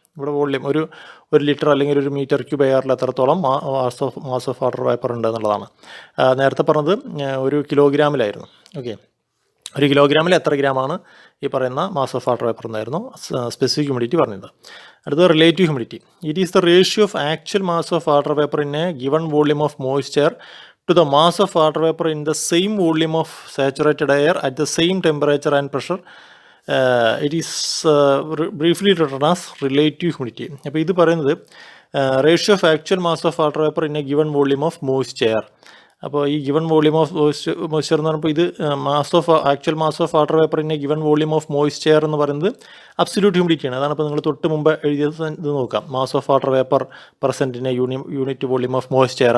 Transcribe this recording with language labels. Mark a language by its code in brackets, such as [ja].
[ml] ഇവിടെ വോള്യൂം ഒരു ലിറ്റർ അല്ലെങ്കിൽ ഒരു മീറ്റർ ക്യൂബ് എയറിൽ എത്രത്തോളം മാസ് ഓഫ് വാട്ടർ വേപ്പർ ഉണ്ട് എന്നുള്ളതാണ്. നേരത്തെ പറഞ്ഞത് ഒരു കിലോഗ്രാമിലായിരുന്നു. ഓക്കെ, 1 കിലോഗ്രാമിൽ എത്ര ഗ്രാമാണ് ഈ പറയുന്ന മാസ് ഓഫ് വാട്ടർ വേപ്പർ എന്നായിരുന്നു സ്പെസിഫിക് ഹ്യൂമിഡിറ്റി പറഞ്ഞത്. അടുത്തത് relative humidity. [en] It is the ratio of actual mass of water vapour in a given volume of moisture to the mass of water vapor in the same volume of saturated air at the same temperature and pressure. It is briefly written as relative humidity. [ml] അപ്പോൾ ഇത് പറയുന്നത് [en] Ratio of actual mass of water vapour in a given volume of moisture. [ml] അപ്പോൾ ഈ given volume of moisture എന്ന് പറയുമ്പോൾ ഇത് [en] actual mass of water vapour in a given volume of moisture [ml] എന്ന് പറയുന്നത് അബ്സല്യൂട്ട് ഹ്യൂമിഡിറ്റിയാണ്. അതാണ് ഇപ്പോൾ നിങ്ങൾ തൊട്ട് മുമ്പ് എഴുതിയത് ഇത് നോക്കാം, [en] Mass of water vapour percent in a unit volume of moisture.